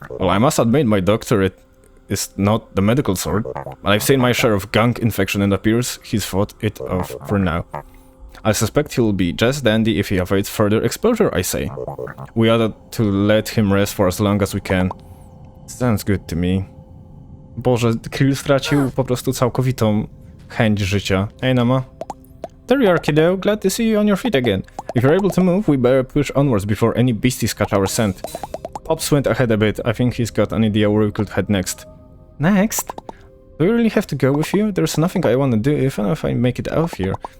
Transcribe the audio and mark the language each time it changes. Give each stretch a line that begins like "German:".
English: Well, I must admit my doctorate is not the medical sort, but I've seen my share of gunk infection and appears he's fought it off for now. I suspect he'll be just dandy if he avoids further exposure, I say. We ought to let him rest for as long as we can. Sounds good to me.
Polish: Boże, Krill stracił po prostu całkowitą chęć życia.
English: Hey, Nama. There you are, kiddo. Glad to see you on your feet again. If you're able to move, we better push onwards before any beasties catch our scent. Pops went ahead a bit. I think he's got an idea where we could head next. Next? Do we really have to go with you? There's nothing I want to do even if I make it out of here.